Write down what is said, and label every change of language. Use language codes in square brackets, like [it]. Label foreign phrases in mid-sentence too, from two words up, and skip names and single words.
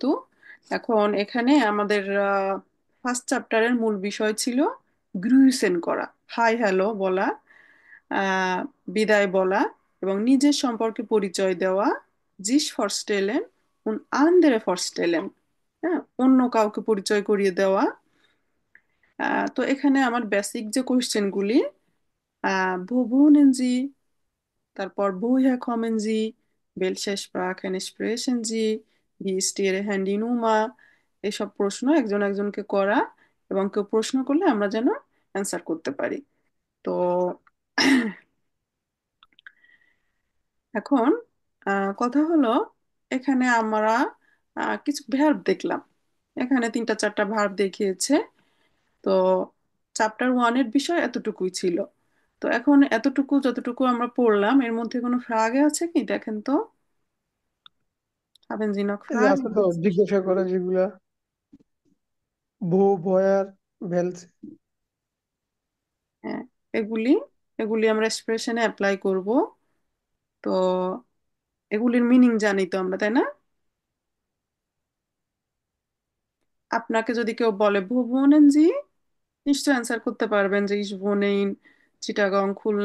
[bn] এখন এখানে আমাদের ফার্স্ট চ্যাপ্টারের মূল বিষয় ছিল গ্রুইসেন করা, হাই হ্যালো বলা, আহ, বিদায় বলা এবং নিজের সম্পর্কে পরিচয় দেওয়া, [de] sich vorstellen und andere vorstellen, [bn] হ্যাঁ, অন্য কাউকে পরিচয় করিয়ে দেওয়া। তো এখানে আমার বেসিক যে কোয়েশ্চেনগুলি, [de] wo wohnen Sie, তারপর woher kommen Sie, welche Sprachen sprechen Sie, wie ist Ihre Handynummer, [bn] এসব প্রশ্ন একজন একজনকে করা, এবং কেউ প্রশ্ন করলে আমরা যেন অ্যান্সার করতে পারি। তো এখন কথা হলো, এখানে আমরা কিছু ভার্ব দেখলাম। এখানে তিনটা চারটা ভার্ব দেখিয়েছে। তো চ্যাপ্টার ওয়ানের বিষয় এতটুকুই ছিল। তো এখন এতটুকু যতটুকু আমরা পড়লাম, এর মধ্যে কোনো ফ্রাগে আছে কি দেখেন তো? [de] haben Sie noch [bn] এই যে [de] Fragen? [bn] আছে তো জিজ্ঞাসা করা যেগুলা, [de] wo woher welche. [bn] হ্যাঁ, এগুলি এগুলি আমরা এক্সপ্রেশনে অ্যাপ্লাই করব। তো এগুলির মিনিং জানি তো আমরা, তাই না? আপনাকে যদি কেউ বলে [de] Wo wohnen Sie, [bn] নিশ্চয় অ্যান্সার করতে পারবেন যে [de] Ich wohne in, [bn] চিটাগং, খুলনা।